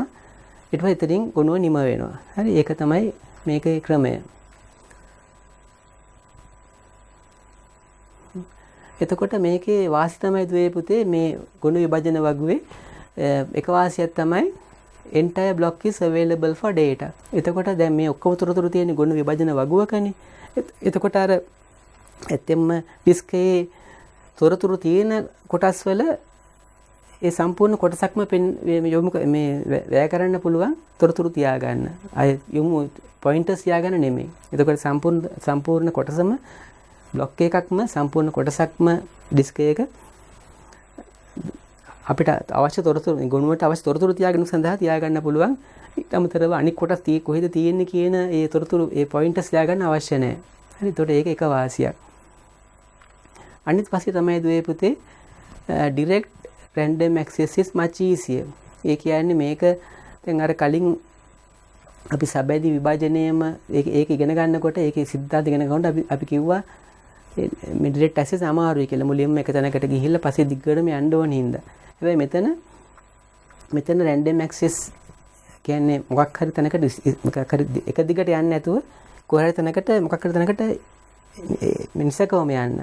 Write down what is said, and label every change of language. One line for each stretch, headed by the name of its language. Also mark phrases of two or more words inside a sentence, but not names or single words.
Sinhala: ඊට පස්සේ එතනින් ගොනුව නිම වෙනවා. හරි. ඒක තමයි මේකේ ක්‍රමය. එතකොට මේකේ වාසි තමයි දුවේ පුතේ මේ ගොනු විභජන වගුවේ එක වාසියක් තමයි
English: entire block is available for data.
Sinhala: එතකොට දැන් මේ ඔක්කොම තොරතුරු තියෙන ගොනු විභජන වගුවකනේ. එතකොට අර ඇත්තෙන්ම ඩිස්කේ තොරතුරු තියෙන කොටස් වල ඒ සම්පූර්ණ කොටසක්ම යොමු මේ වැය කරන්න පුළුවන් තොරතුරු තියාගන්න. අය යොමු පොයින්ටර්ස් තියාගන්න නෙමෙයි. එතකොට සම්පූර්ණ කොටසම බ්ලොක් එකක්ම සම්පූර්ණ කොටසක්ම ඩිස්ක් එක අපිට අවශ්‍ය තොරතුරු ගොනුවට අවශ්‍ය තොරතුරු තියාගෙන සඳහා තියාගන්න පුළුවන්. ඊට අමතරව අනික් කොටස් කොහෙද තියෙන්නේ කියන ඒ තොරතුරු ඒ පොයින්ටර්ස් තියාගන්න අවශ්‍ය නැහැ. හරි. එතකොට ඒක එක වාසියක්. අනිත් පස්සේ තමයි දුවේ පුතේ
English: direct random access is much easier.
Sinhala: ඒ කියන්නේ මේක දැන් අර කලින් අපි සබැඳි විභජනයේම ඒක ඉගෙන ගන්නකොට ඒකේ සිද්ධාන්ත ඉගෙන ගන්නකොට අපි කිව්වා මේ
English: direct access
Sinhala: අමාරුයි කියලා. මුලින්ම එක තැනකට ගිහිල්ලා පස්සේ දිග්ගටම යන්න ඕන හින්දා. හැබැයි මෙතන
English: random access
Sinhala: කියන්නේ මොකක් හරි තැනකට එක දිගට යන්නේ නැතුව කොහේ හරි තැනකට මොකක් හරි තැනකට මිනිසකවම යන්න.